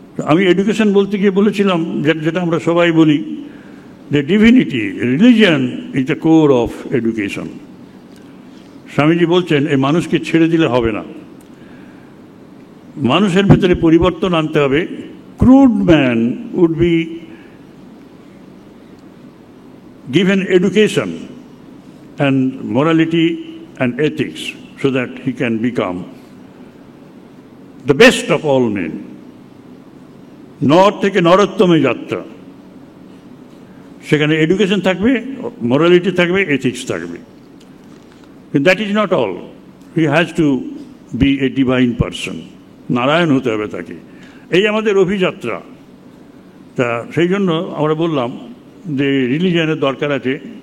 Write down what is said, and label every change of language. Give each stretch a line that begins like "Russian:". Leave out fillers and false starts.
Bangla: আমি এডুকেশন বলতে গিয়ে বলেছিলাম যেটা আমরা সবাই বলি, যে divinity,
English: Religion is the core of education.
Bangla: Swamiji বলছেন এই মানুষকে ছেড়ে দিলে হবে না, মানুষের ভেতরে পরিবর্তন আনতে হবে।
English: Crude man would be given education and morality and ethics so that he can become the best of all men.
Bangla: নর থেকে নরোত্তমে যাত্রা, সেখানে এডুকেশন থাকবে, মোরালিটি থাকবে, এথিক্স থাকবে।
English: কিন্তু that is not all, he has to be a divine person,
Bangla: Narayan হতে হবে তাকে। এই আমাদের অভিযাত্রা। তা সেই জন্য আমরা বললাম যে রিলিজিয়ানের দরকার আছে।